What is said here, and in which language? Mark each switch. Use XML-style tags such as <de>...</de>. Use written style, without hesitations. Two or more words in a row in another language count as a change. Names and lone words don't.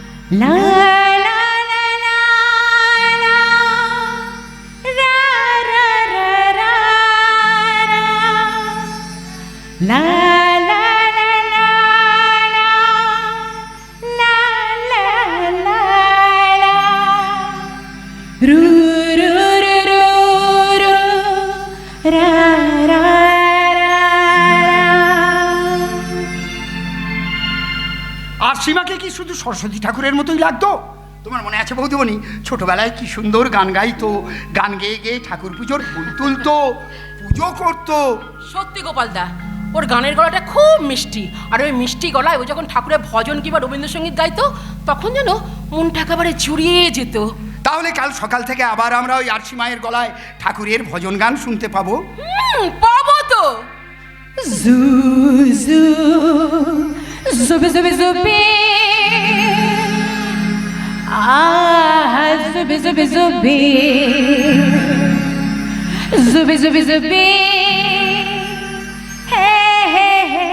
<bn>La la la la la ra ra ra ra ra la la la la la la la la ru ru ru ru ru ra ra ra আর সীমাকে কি শুধু সরস্বতী ঠাকুরের মতোই লাগতো? তোমার মনে আছে বৌদিমণি, ছোটবেলায় কি সুন্দর গান গাইতো, গান গেয়ে গেয়ে ঠাকুর পুজোর ফুল তুলতো, পুজো করতো। সত্যি গোপালদা, ওর গানের গলাটা খুব মিষ্টি, আর ওই মিষ্টি গলায় ও যখন ঠাকুরের ভজন কিংবা রবীন্দ্রসঙ্গীত গাইতো তখন যেন মনটা একেবারে জুড়িয়ে যেত। তাহলে কাল সকাল থেকে আবার আমরা ওই আরশি মায়ের গলায় ঠাকুরের ভজন গান শুনতে পাবো। পাবো তো। Zu zu zubi zubi zubi ah zubi zubi zubi zubi zubi zubi hey hey</bn>